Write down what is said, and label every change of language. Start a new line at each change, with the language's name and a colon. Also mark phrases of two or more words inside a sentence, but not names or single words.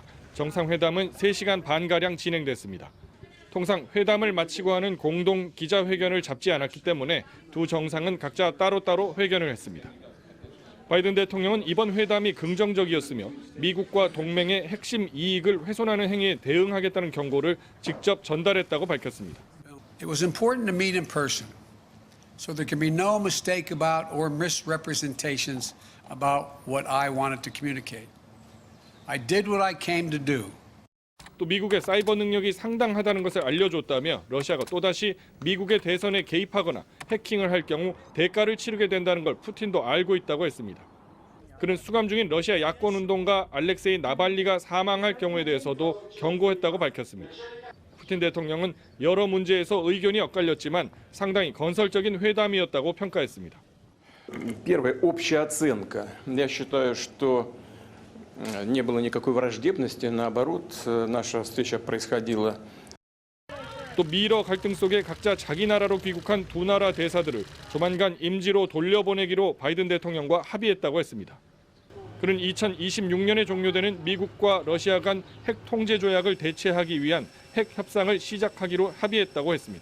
Korean: 정상회담은 3시간 반가량 진행됐습니다. 통상 회담을 마치고 하는 공동 기자회견을 잡지 않았기 때문에 두 정상은 각자 따로따로 회견을 했습니다. 바이든 대통령은 이번 회담이 긍정적이었으며 미국과 동맹의 핵심 이익을 훼손하는 행위에 대응하겠다는 경고를 직접 전달했다고 밝혔습니다.
English: It was important to meet in person, so there can be no mistake about or misrepresentations about what I wanted to communicate. I did what I came to do.
Korean: 또 미국의 사이버 능력이 상당하다는 것을 알려줬다며 러시아가 또다시 미국의 대선에 개입하거나 해킹을 할 경우 대가를 치르게 된다는 걸 푸틴도 알고 있다고 했습니다. 그는 수감 중인 러시아 야권운동가 알렉세이 나발리가 사망할 경우에 대해서도 경고했다고 밝혔습니다. 푸틴 대통령은 여러 문제에서 의견이 엇갈렸지만 상당히 건설적인 회담이었다고 평가했습니다.
Russian: Первая общая оценка. Я считаю, что не было никакой враждебности, наоборот, наша встреча происходила
Korean: 또 미러 갈등 속에 각자 자기 나라로 귀국한 두 나라 대사들을 조만간 임지로 돌려보내기로 바이든 대통령과 합의했다고 했습니다. 그는 2026년에 종료되는 미국과 러시아 간 핵 통제 조약을 대체하기 위한 핵 협상을 시작하기로 합의했다고 했습니다.